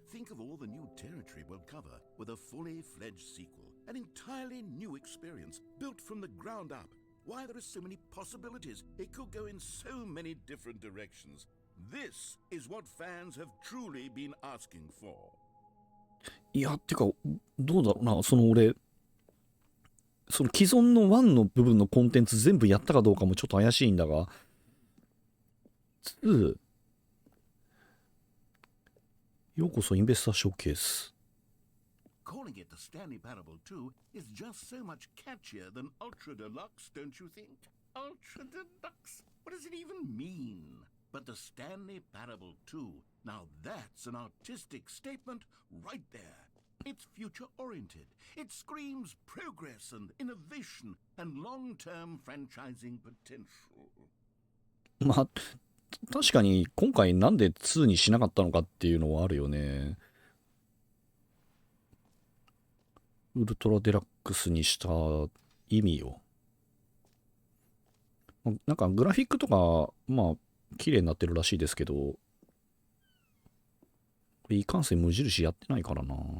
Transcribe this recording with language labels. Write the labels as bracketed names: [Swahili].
[English] Think of all the new territory we'll cover with a fully fledged sequel. An entirely new experience, built from the ground up. Why, there are so many possibilities. It could go in so many different directions. This is what fans have truly been asking for. [Japanese] いや、てか、どうだろうな、俺、その既存の1の部分のコンテンツ全部やったかどうかもちょっと怪しいんだが、2、ようこそインベスターショーケース。 [English] Calling it the Stanley Parable 2 is just so much catchier than UltraDeluxe, don't you think? UltraDeluxe? What does it even mean?But the Stanley Parable 2, now that's an artistic statement right there. It's future-oriented. It screams progress and innovation and long-term franchising potential. [Japanese] まあ、確かに今回なんで2にしなかったのかっていうのはあるよね。ウルトラデラックスにした意味よ。なんかグラフィックとか、まあ、綺麗になってるらしいですけど、これいかんせん無印やってないからな。